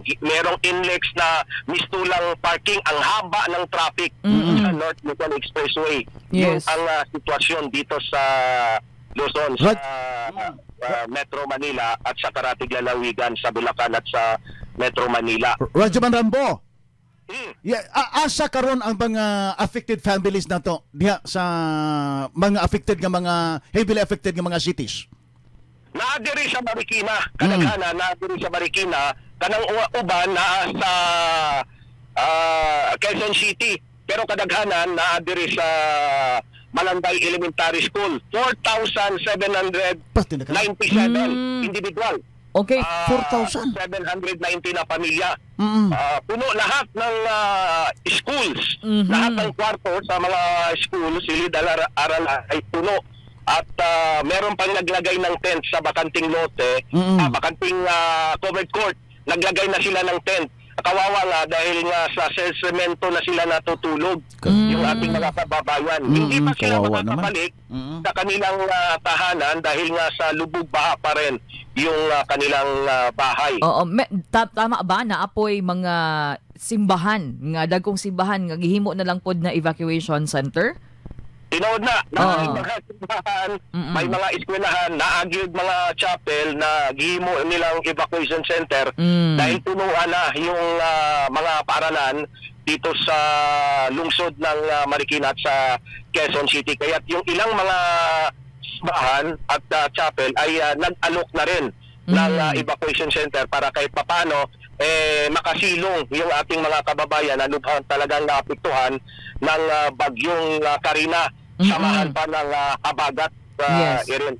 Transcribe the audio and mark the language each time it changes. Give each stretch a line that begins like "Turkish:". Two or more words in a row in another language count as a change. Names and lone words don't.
Filipino: Merong inlex na mistulang parking, ang haba ng traffic sa North Luzon Expressway. Yung Yes. ang sitwasyon dito sa Luzon, sa Metro Manila at sa Karatig Lalawigan sa Bulacan at sa Metro Manila. Radyoman Rambo,
Cebuano: asa karon ang mga
English: affected families
Cebuano: na to diha sa mga affected nga mga
English: heavily affected
Cebuano: nga mga cities? Naadiri sa Marikina, kadaghanan naadiri sa Marikina, kanang uban na sa Quezon City, pero kadaghanan naadiri sa Malanday Elementary School, 4,797 individual. Okay. 4,000? 790 na pamilya.
Filipino: Puno lahat ng schools, lahat ng kwarto sa mga schools, silid-aral ay puno. At meron pang naglagay ng tent sa bakanting lote, bakanting covered court. Naglagay na sila ng tent. Kawawa nga dahil nga sa semento na sila natutulog yung ating mga kababayan. Hindi pa sila makakabalik sa kanilang tahanan dahil nga sa lubog baha pa rin yung kanilang bahay.
Cebuano: Oo, tama ba na apoy mga simbahan nga dagkong simbahan nga gihimo na lang pod na
English: evacuation center?
Cebuano: Tinood na, may mga simbahan, may mga eskwelahan, naagid mga chapel na gihimo nilang
English: evacuation center
Filipino: dahil punuan na yung mga paaralan dito sa lungsod ng Marikina at sa Quezon City. Kaya yung ilang mga simbahan at chapel ay nag-alok na rin ng
English: evacuation center
Filipino: para kahit papano makasilong yung ating mga kababayan na lubhang talagang naapektuhan ng bagyong Karina, samahan pa ng habagat Erin.